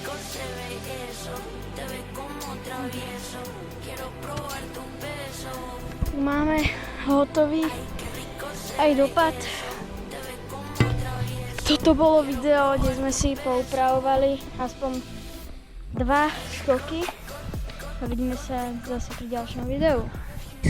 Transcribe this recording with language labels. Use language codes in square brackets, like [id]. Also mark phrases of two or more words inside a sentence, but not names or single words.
[es] se ve eso. Te ves como travieso. Quiero probar tu beso. [sk] Máme hotový aj dopad. Toto bolo video, kde sme si poupravovali aspoň 2 skoky. A vidíme sa zase pri ďalšom videu.